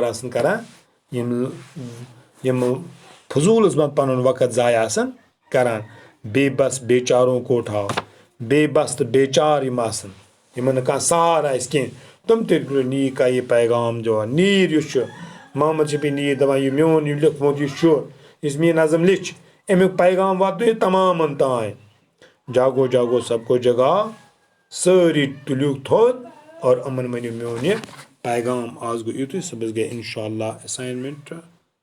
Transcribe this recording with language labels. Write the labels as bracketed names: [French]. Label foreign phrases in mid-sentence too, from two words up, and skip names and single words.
[Kashmiri] آسان کران یِم فضوٗلس منٛز پنُن وقت ضایع آسان کران [Urdu] بے بس بیچاروں کو اٹھاو [Kashmiri] بے بس تہٕ بیچار یِم آسان یِمن نہٕ کانٛہہ سہارٕ آسہِ کینٛہہ تِم تہِ نیر کا یہ پیغام دِوان نیٖر یُس چھُ محمد شفیع نیٖر دپان یہِ میون یہِ لیوٚکھمُت یُس چھُ یُس مےٚ یہِ نظم لیٚچھ امیُک پیغام واتنٲیِو تمامن تانۍ [Urdu] جاگو جاگو سب کو جگاو [Kashmiri] سٲری تُلِوکھ تھوٚد اور یِمن ؤنِو میون یہِ پیغام آز گوٚو یُتُے صُبحس گٔے [Arabic] انشاء اللہ [Kashmiri] اساینمنٹ